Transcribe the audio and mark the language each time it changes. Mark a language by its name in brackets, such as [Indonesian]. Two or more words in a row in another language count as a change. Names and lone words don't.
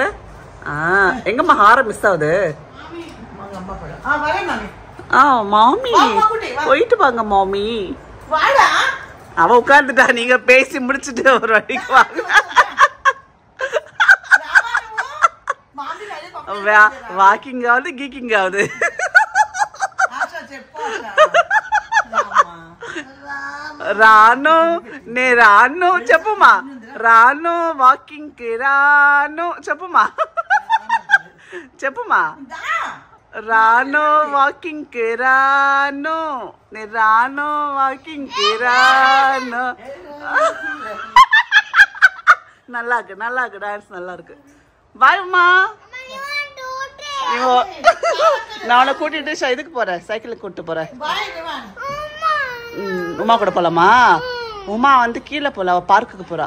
[Tamil] எங்கம்மா ஹாரம் மிஸ் ஆகுது. மாமி போயிட்டு வாங்க மாமி. அவ உட்கார்ந்துட்டா. நீங்க பேசி முடிச்சுட்டு ஒரு வழிக்கு வாங்க. வாக்கிங் ஆகுது கீக்கிங் ஆகுது. [Telugu] రాను నే రాను చెప్పుమా. రాను వాకింగ్ కి రాను చెప్పుమా. చెప్పుమా. రాను వాకింగ్ కి రాను నే రాను వాకింగ్ కి రాను. [Tamil] நல்லா இருக்கு நல்லா இருக்கு. டான்ஸ் நல்லா இருக்கு. பாய் அம்மா. நான் உன்னை கூட்டிட்டு இதுக்கு போறேன். சைக்கிளுக்கு கூட்டிட்டு போறேன். உமா கூட போலாமா? உமா வந்து கீழே போல. அவ பார்க்குக்கு போறா.